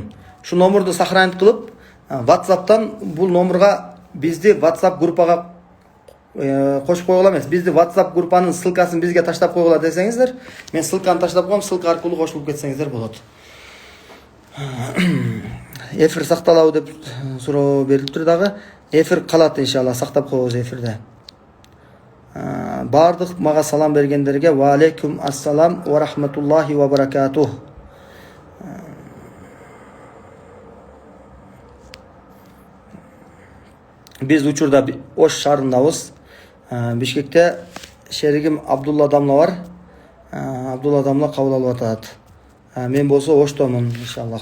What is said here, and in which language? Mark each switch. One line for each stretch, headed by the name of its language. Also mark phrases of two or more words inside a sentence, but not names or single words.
Kyrgyz: Шу номерду сохранить кылып, WhatsApp'тан бул номерга бизди WhatsApp группага кошуп койгула эмес, бизди WhatsApp группанын ссылкасын бизге таштап койгула десеңиздер, мен ссылканы таштап коем, ссылка аркылуу кошулуп кетсеңиздер болот. Эфир сакталабы деп суроо берилиптир дагы. Эфир калат иншалла, сактап коебуз эфирде. Бардык мага салам бергендерге
Arabic: وعليكم السلام ورحمة الله وبركاته.
Kyrgyz: Биз учурда Ош шаарындабыз. Бишкекте шеригим Абдулла Дамла бар. Абдулла Дамла кабыл алып атат. Мен болсо Оштомун иншаллах.